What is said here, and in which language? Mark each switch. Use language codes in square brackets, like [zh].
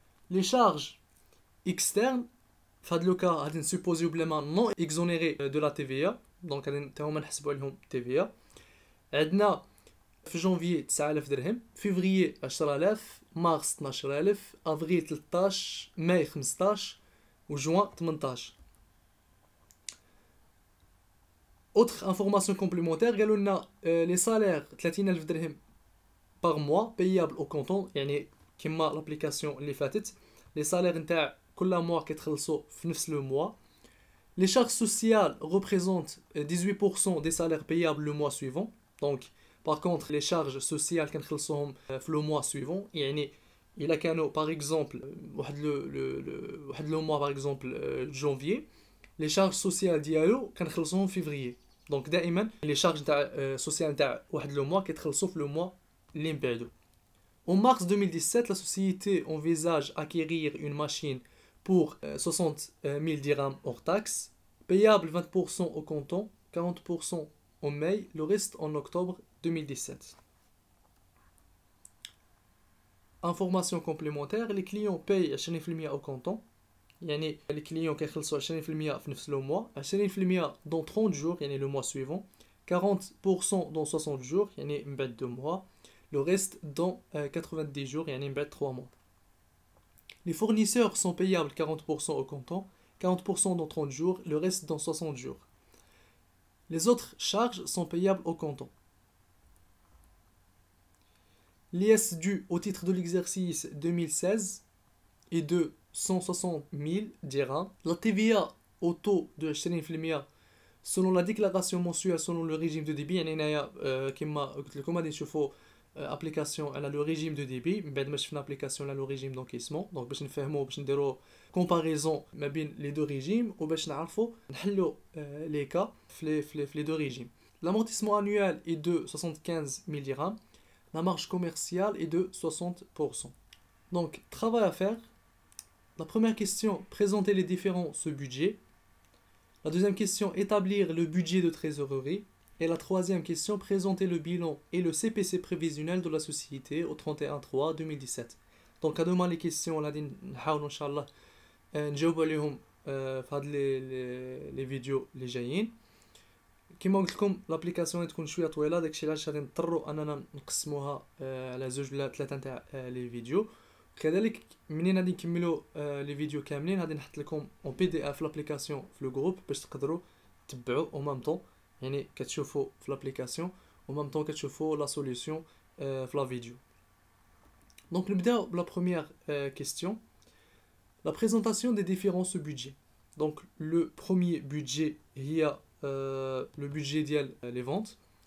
[ar] لي شارج اكسترن في هاد لوكا غادي نسوبوزيو بلا ما نون اكزونيري دو لا TVA, دونك غادي حتى هما نحسبوا عليهم TVA. عندنا في جونفيي 9,000 درهم, فيفري 10,000, مارس 12,000, افريل 13, ماي 15 وجوان 18. [fr] Autre information complémentaire, [ar] قالوا لنا [fr] les salaires 30,000 درهم par mois payable au canton, [ar] يعني كما لابليكاسيون اللي فاتت [fr] les salaires نتاع كل mois [ar] كيتخلصوا في نفس [fr] le mois. Les charges sociales représentent 18% des salaires payables le mois suivant. Donc par contre les charges sociales [ar] كنخلصوهم في [fr] le mois suivant, [ar] يعني إلا كانوا [fr] par exemple واحد le mois par exemple janvier, les charges sociales ديالو كنخلصوهم في février. [ar] دونك دائما لي شارج نتاع سوسيال نتاع واحد لو موا كيتخلصوا في لو موا اللي من بعدو. [fr] En mars 2017, la société envisage acquérir une machine pour 60 000 dirhams hors taxe, payable 20% au comptant, 40% en mai, le reste en octobre 2017. Information complémentaire, les clients payent 20% au comptant. يعني les clients [ar] كيخلصوا 20% في نفس [fr] le mois, 20% dans 30 jours, يعني le mois suivant, 40% dans 60 jours, [ar] يعني من بعد 2 [fr] mois, le reste dans 90 jours, [ar] يعني من بعد 3 [fr] mois. Les fournisseurs sont payables 40% au comptant, 40% dans 30 jours, le reste dans 60 jours. Les autres charges sont payables au comptant. L'IS dû au titre de l'exercice 2016 est de 160 000 dirhams. La TVA au taux de 20% selon la déclaration mensuelle selon le régime de débit. [ar] يعني هنايا كما قلت لكم غادي نشوفوا ابليكاسيون على لو ريجيم دو ديبي من بعد ما شفنا ابليكاسيون على لو ريجيم دونكيسمون دونك باش نفهموا باش نديروا كومباريزون ما بين لي دو ريجيم وباش نعرفوا نحلوا لي كا في لي دو ريجيم. [fr] L'amortissement annuel est de 75 000 dirhams. La marge commerciale est de 60%. Donc, travail à faire. La première question, présenter les différents sous-budgets. La deuxième question, établir le budget de trésorerie. Et la troisième question, présenter le bilan et le CPC prévisionnel de la société au 31/3/2017. Donc, à demain les questions, on a dit, Inch'Allah, [ar] نجاوب عليهم في هاد [fr] les vidéos [ar] اللي جايين. كما قلت لكم لابليكاسيون تكون شويه طويله، داكشي علاش غادي نضطروا اننا نقسموها على 2 ولا 3 نتاع لي فيديو. كذلك منين غادي نكملوا لي فيديو كاملين غادي نحط لكم اون بي دي اف لابليكاسيون في لو جروب باش تقدروا تتبعوا او ميم طون، يعني كتشوفوا في لابليكاسيون او ميم طون كتشوفوا لا سوليوشن في لا فيديو. دونك نبداو بلا بروميير كيستيون، [fr] la présentation des différents sous-budgets. Donc le premier budget [ar] هي [fr] le budget ديال les ventes.